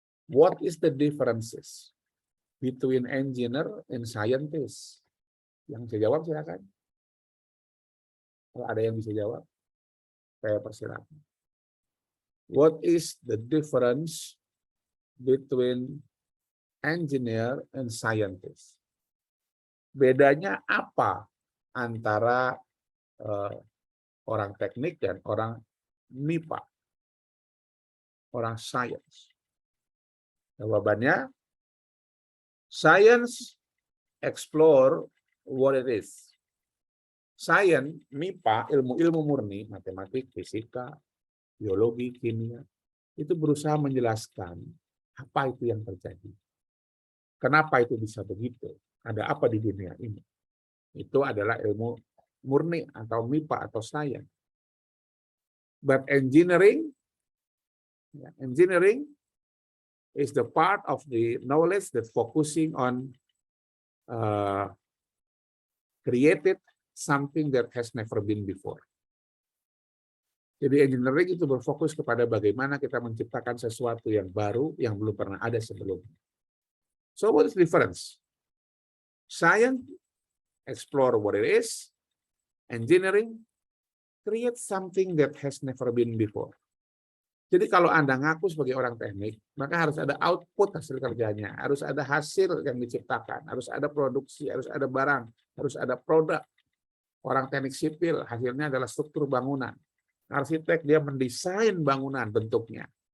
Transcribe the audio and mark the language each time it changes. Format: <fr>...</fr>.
<en>What is the differences between engineer and scientist?</en> <id>Yang bisa jawab silakan. Kalau ada yang bisa jawab, saya persilakan.</id> <en>What is the difference between engineer and scientist?</en> <id>Bedanya apa antara orang teknik dan orang MIPA, orang science? Jawabannya,</id> <en>science explore what it is.</en> <id>Science, MIPA, ilmu-ilmu murni, matematik, fisika, biologi, kimia, itu berusaha menjelaskan apa itu yang terjadi. Kenapa itu bisa begitu? Ada apa di dunia ini? Itu adalah ilmu murni atau MIPA atau science.</id> <en>But engineering is the part of the knowledge that focusing on created something that has never been before.</en> <id>Jadi engineering itu berfokus kepada bagaimana kita menciptakan sesuatu yang baru yang belum pernah ada sebelumnya.</id> <en>So what is the difference? Science explore what it is. Engineering create something that has never been before.</en> <id>Jadi kalau Anda ngaku sebagai orang teknik, maka harus ada output hasil kerjanya, harus ada hasil yang diciptakan, harus ada produksi, harus ada barang, harus ada produk. Orang teknik sipil hasilnya adalah struktur bangunan. Arsitek dia mendesain bangunan bentuknya.</id>